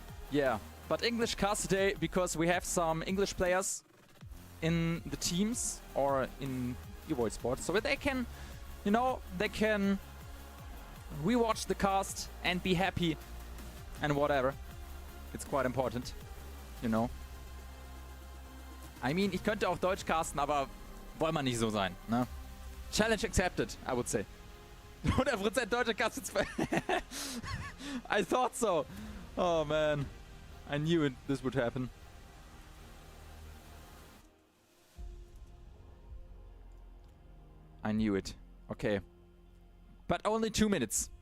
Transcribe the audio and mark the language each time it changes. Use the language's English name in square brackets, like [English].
[English] Yeah, but English cast today because we have some English players in the teams or in Evoid Sports, so that they can, you know, they can rewatch the cast and be happy and whatever. It's quite important, you know. [German] I mean, ich könnte auch Deutsch casten, aber wollen wir nicht so sein, ne? [English] Challenge accepted, I would say. [German] 100% deutsche Cast. [English] I thought so. Oh man, I knew this would happen. I knew it. Okay. But only 2 minutes.